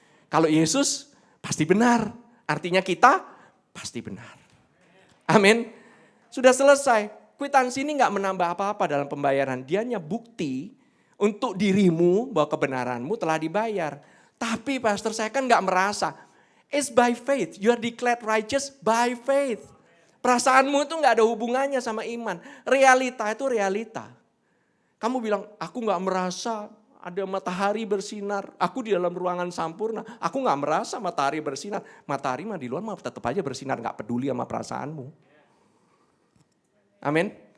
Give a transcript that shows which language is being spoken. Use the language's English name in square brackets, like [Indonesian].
[Indonesian] Kalau Yesus pasti benar, artinya kita pasti benar. Amin. Sudah selesai. Kwitansi ini gak menambah apa-apa dalam pembayaran. Dia hanya bukti untuk dirimu bahwa kebenaranmu telah dibayar. Tapi pastor saya kan gak merasa. [English] It's by faith. You are declared righteous by faith. [Indonesian] Perasaanmu itu gak ada hubungannya sama iman. Realita itu realita. Kamu bilang, aku gak merasa ada matahari bersinar. Aku di dalam ruangan sampurna. Aku gak merasa matahari bersinar. Matahari mah di luar mah tetap aja bersinar. Gak peduli sama perasaanmu. Amin.